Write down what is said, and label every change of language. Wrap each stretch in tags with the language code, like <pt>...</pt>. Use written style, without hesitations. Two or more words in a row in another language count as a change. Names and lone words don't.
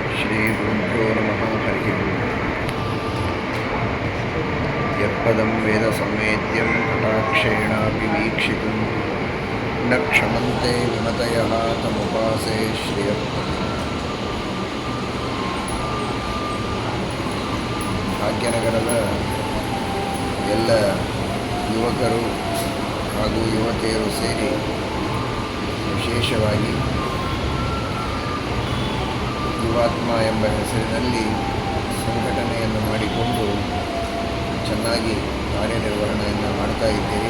<sa>श्रीगुरुभ्यो नमः। हरिः यत्पदं वेदसंवेद्यं कटाक्षेणापि वीक्षितुं न क्षमन्ते विमतयः तमुपासे श्रियःपतिम्।</sa> <kn>ಭಾಗ್ಯನಗರದ ಎಲ್ಲ ಯುವಕರು ಹಾಗೂ ಯುವತಿಯರು ಸೇರಿ ವಿಶೇಷವಾಗಿ ಯುವಾತ್ಮ ಎಂಬ ಹೆಸರಿನಲ್ಲಿ ಸಂಘಟನೆಯನ್ನು ಮಾಡಿಕೊಂಡು ಚೆನ್ನಾಗಿ ಕಾರ್ಯನಿರ್ವಹಣೆಯನ್ನು ಮಾಡ್ತಾ ಇದ್ದೀರಿ.</kn>